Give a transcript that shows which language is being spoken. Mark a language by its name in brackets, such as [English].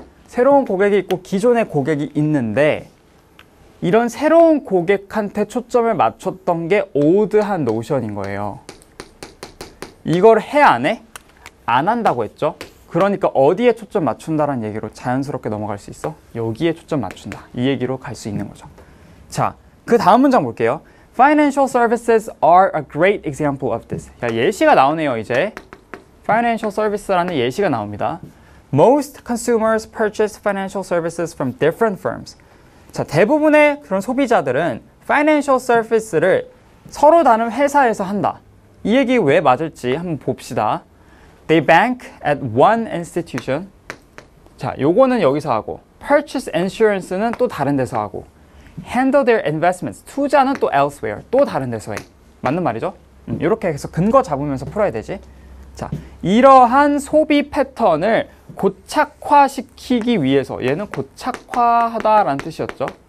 [Korean] 새로운 고객이 있고 기존의 고객이 있는데 이런 새로운 고객한테 초점을 맞췄던 게 올드한 노션인 거예요. 이걸 해 안 해? 안 한다고 했죠. 그러니까 어디에 초점 맞춘다라는 얘기로 자연스럽게 넘어갈 수 있어? 여기에 초점 맞춘다. 이 얘기로 갈 수 있는 거죠. 자, 그 다음 문장 볼게요. [English] Financial services are a great example of this. [Korean] 야, 예시가 나오네요, 이제. Financial service라는 예시가 나옵니다. [English] Most consumers purchase financial services from different firms. [Korean] 자, 대부분의 그런 소비자들은 financial service를 서로 다른 회사에서 한다. 이 얘기 왜 맞을지 한번 봅시다. [English] They bank at one institution. [Korean] 자, 요거는 여기서 하고 purchase insurance는 또 다른 데서 하고 [English] handle their investments. [Korean] 투자는 또 elsewhere. 또 다른 데서 해. 맞는 말이죠? 이렇게 해서 근거 잡으면서 풀어야 되지. 자, 이러한 소비 패턴을 고착화시키기 위해서 얘는 고착화하다라는 뜻이었죠.